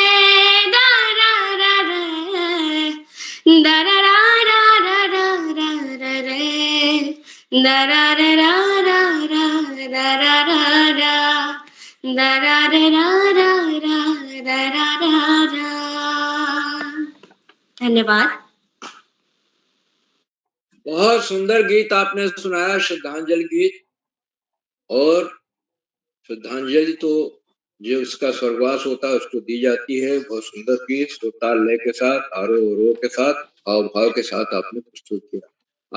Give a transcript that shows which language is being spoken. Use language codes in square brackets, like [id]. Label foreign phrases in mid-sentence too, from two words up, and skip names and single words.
[hi] দাৰাৰে দাৰাৰা ৰা ৰা ৰা ৰা ৰা ৰে দাৰাৰে ৰা ৰা ৰা দাৰাৰা ৰা দাৰাৰে ৰা ৰা ৰা দাৰাৰা ৰা। धन्यवाद। बहुत सुंदर गीत आपने सुनाया, श्रद्धांजलि गीत, और श्रद्धांजलि तो जो उसका स्वर्गवास होता है उसको दी जाती है। बहुत सुंदर गीत ताल लय के साथ, आरोह अवरोह के साथ, हाव भाव के साथ आपने प्रस्तुत किया।